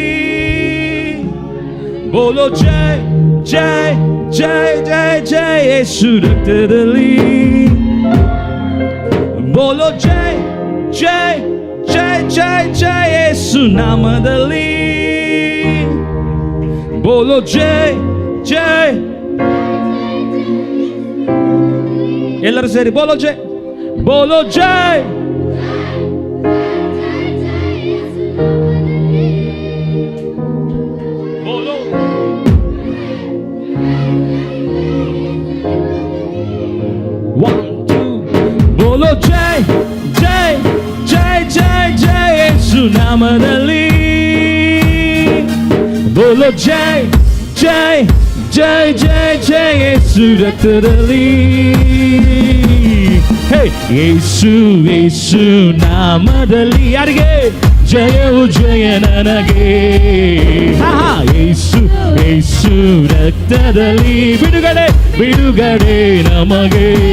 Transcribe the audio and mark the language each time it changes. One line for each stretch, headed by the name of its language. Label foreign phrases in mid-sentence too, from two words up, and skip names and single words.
Hindi: बोलो जय जय जय जय जय यीशु रक्तದಲ್ಲಿ. बोलो जय जय जय जय जय यीशु नामದಲ್ಲಿ. बोलो जय जय.
Kannada: ಎಲ್ಲರೂ ಸೇರಿ
Hindi: बोलो जय, बोलो जय. बोलो
English: one two.
Hindi: बोलो जय जय जय जय जय यीशु नामದಲ್ಲಿ. बोलो जय जय जय जय जय यीशु रक्ತದಲ್ಲಿ.
Kannada: ಯೇಸು ಯೇಸು ನಾಮದಲ್ಲಿ ಯಾರಿಗೆ ಜಯವು ಜಯ ನನಗೆ. ಯೇಸು ಯೇಸು ರಕ್ತದಲ್ಲಿ ಬಿಡುಗಡೆ ಬಿಡುಗಡೆ ನಮಗೆ.